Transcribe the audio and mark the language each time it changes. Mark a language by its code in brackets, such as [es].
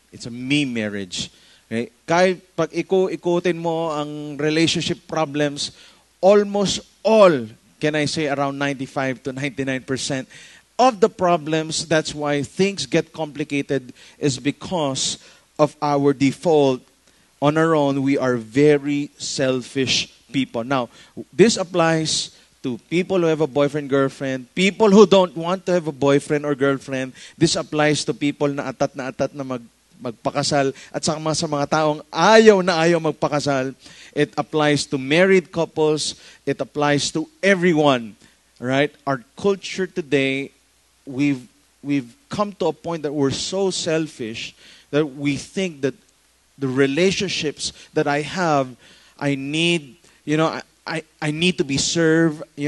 [en] It's a me marriage. Okay? [tl] Kahit pag ikutin mo ang [en] relationship problems, almost all, can I say around 95 to 99%, of the problems, that's why things get complicated, is because of our default. On our own, we are very selfish people. Now, this applies to people who have a boyfriend, girlfriend, people who don't want to have a boyfriend or girlfriend. This applies to people [tl] na atat na magpakasal, at sa mga taong ayaw na ayaw magpakasal. [en] It applies to married couples. It applies to everyone. Right? Our culture today, we've come to a point that we're so selfish that we think that the relationships that I have, I need, I need to be served.